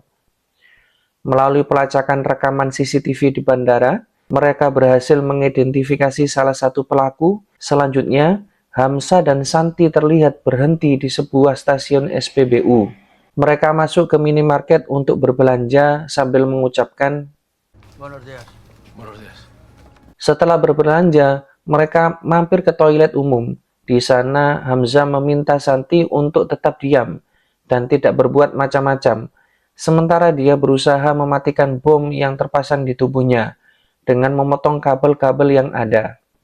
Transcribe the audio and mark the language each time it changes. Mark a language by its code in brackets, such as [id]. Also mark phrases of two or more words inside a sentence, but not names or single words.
[id] Melalui pelacakan rekaman CCTV di bandara, mereka berhasil mengidentifikasi salah satu pelaku. Selanjutnya, Hamsa dan Santi terlihat berhenti di sebuah stasiun SPBU. Mereka masuk ke minimarket untuk berbelanja sambil mengucapkan [es] Buenos días. Buenos días. [id] Setelah berbelanja, mereka mampir ke toilet umum. Di sana, Hamza meminta Santi untuk tetap diam dan tidak berbuat macam-macam. Sementara dia berusaha mematikan bom yang terpasang di tubuhnya dengan memotong kabel-kabel yang ada.